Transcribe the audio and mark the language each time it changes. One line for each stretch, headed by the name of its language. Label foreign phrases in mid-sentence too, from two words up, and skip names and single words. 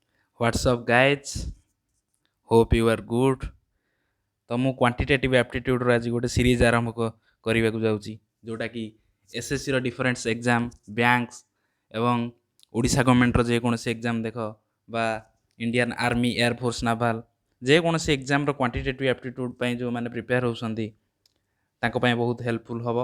English: What's up, guys? Hope you are good.
Odia: तो ମୁଁ
English: quantitative aptitudeର
Odia: ଆଜି ଗୋଟେ ସିରିଜ୍ ଆରମ୍ଭ କରିବାକୁ ଯାଉଛି ଯେଉଁଟାକି ଏସ୍ଏସ୍ସିର
English: difference exam banks
Odia: ଏବଂ ଓଡ଼ିଶା ଗଭର୍ଣ୍ଣମେଣ୍ଟର ଯେକୌଣସି ଏକ୍ଜାମ୍ ଦେଖ ବା
English: Indian army airforce naval
Odia: ଯେକୌଣସି ଏକ୍ଜାମ୍ର
English: quantitative aptitude
Odia: ପାଇଁ ଯେଉଁମାନେ ପ୍ରିପେୟାର ହେଉଛନ୍ତି ତାଙ୍କ ପାଇଁ ବହୁତ ହେଲ୍ପଫୁଲ୍ ହେବ।